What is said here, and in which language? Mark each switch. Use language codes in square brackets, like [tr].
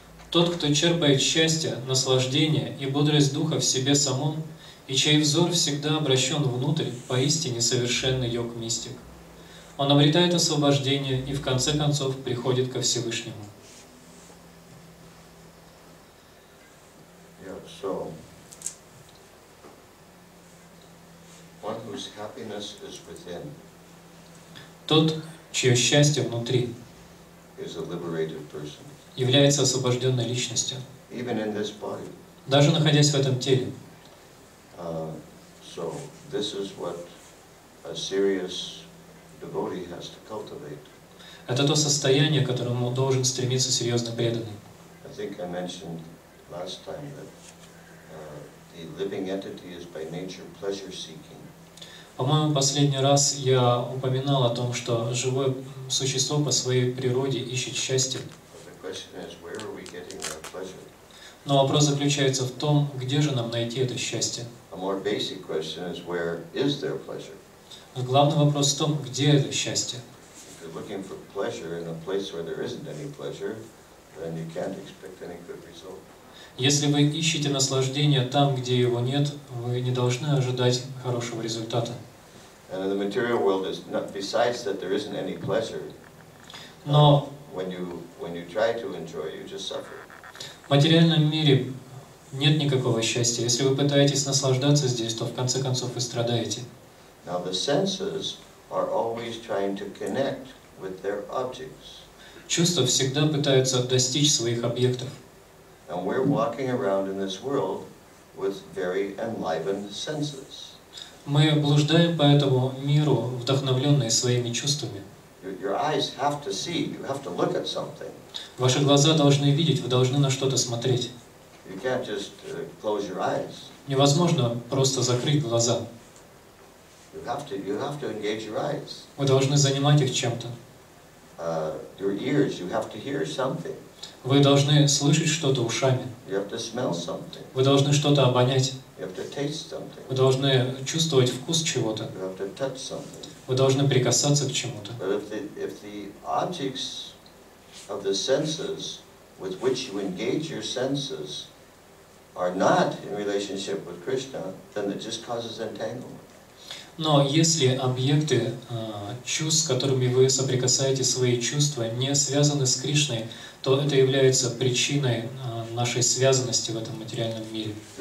[ru] Тот, кто черпает счастье, наслаждение и бодрость духа в себе самом, и чей взор всегда обращен внутрь, поистине совершенный йог-мистик. Он обретает освобождение и в конце концов приходит ко Всевышнему. [en] Yeah, so one whose happiness is within [ru] Тот, чье счастье внутри, [en] is a liberated person, [ru] является освобожденной личностью, [en] even in this body. [ru] даже находясь в этом теле. [en] So this is what a serious devotee has to cultivate. [ru] Это то состояние, к которому должен стремиться серьезный преданный. [en] I think I mentioned last time that the living entity is by nature pleasure-seeking. [ru] По-моему, последний раз я упоминал о том, что живое существо по своей природе ищет счастье. [en] The question is, where are we getting our pleasure? [ru] Но вопрос заключается в том, где же нам найти это счастье. [en] A more basic question is, where is there pleasure? [ru] Главный вопрос в том, где это счастье. [en] If you're looking for pleasure in a place where there isn't any pleasure, then you can't expect any good result. [ru] Если вы ищете наслаждение там, где его нет, вы не должны ожидать хорошего результата. [en] And in the material world, besides that there isn't any pleasure, [ru] Но [en] when you try to enjoy, you just suffer. [ru] в материальном мире, нет никакого счастья. Если вы пытаетесь наслаждаться здесь, то в конце концов вы страдаете. [en] Now the senses are always trying to connect with their objects. [ru] Чувства всегда пытаются достичь своих объектов. [en] And we're walking around in this world with very enlivened senses. [ru] Мы блуждаем по этому миру, вдохновленные своими чувствами. [en] Your eyes have to see, you have to look at something. [ru] Ваши глаза должны видеть, вы должны на что-то смотреть. [en] You can't just close your eyes. [ru] Невозможно просто закрыть глаза. [en] You have to engage your eyes. [ru] Вы должны занимать их чем-то. [en] Your ears, you have to hear something. [ru] Вы должны слышать что-то ушами. [en] You have to smell something. [ru] Вы должны что-то обонять. [en] You have to taste something. [ru] Вы должны чувствовать вкус чего-то. [en] You have to touch something. [ru] Вы должны прикасаться к чему-то. [en] But if the objects of the senses with which you engage your senses are not in relationship with Krishna, then it just causes entanglement. [ru] Но если объекты чувств, с которыми вы соприкасаете свои чувства, не связаны с Кришной, то это является причиной нашей связанности в этом материальном мире.